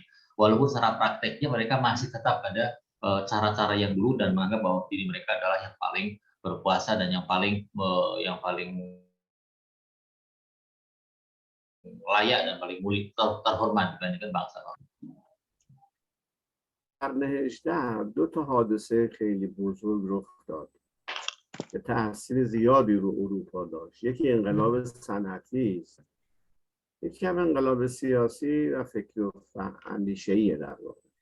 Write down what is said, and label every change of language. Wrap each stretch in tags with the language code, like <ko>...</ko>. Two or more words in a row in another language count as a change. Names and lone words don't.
<id>Walaupun secara prakteknya mereka masih tetap pada cara-cara yang dulu dan menganggap bahwa diri mereka adalah yang paling berkuasa dan yang paling layak dan paling mulia terhormat dibandingkan bangsa lain.</id> <fa>قرن 18 دو تا حادثه خیلی بزرگ رخ داد که تاثیر زیادی رو اروپا داشت. یکی انقلاب صنعتی است، یکی هم انقلاب سیاسی و فکری و اندیشه‌ای در واقع.</fa>